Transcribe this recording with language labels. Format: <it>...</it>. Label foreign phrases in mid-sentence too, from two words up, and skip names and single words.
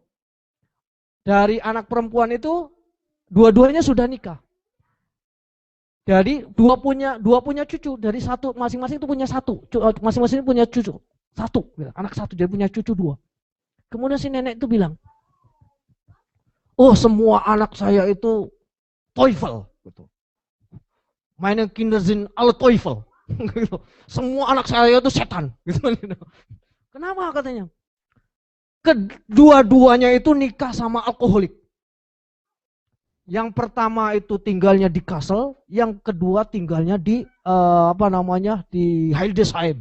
<id>Dari anak perempuan itu dua-duanya sudah nikah. Jadi dua punya cucu, dari satu masing-masing itu punya satu, masing-masing punya cucu. Anak satu, dia punya cucu 2. Kemudian si nenek itu bilang, oh semua anak saya itu Teufel. Gitu.</id> <de>Meine Kinder sind alle Teufel.</de> <id>Gitu. Semua anak saya itu setan. Gitu. Kenapa katanya? Kedua-duanya itu nikah sama alkoholik. Yang pertama itu tinggalnya di Kassel, yang kedua tinggalnya di di Hildesheim.</id>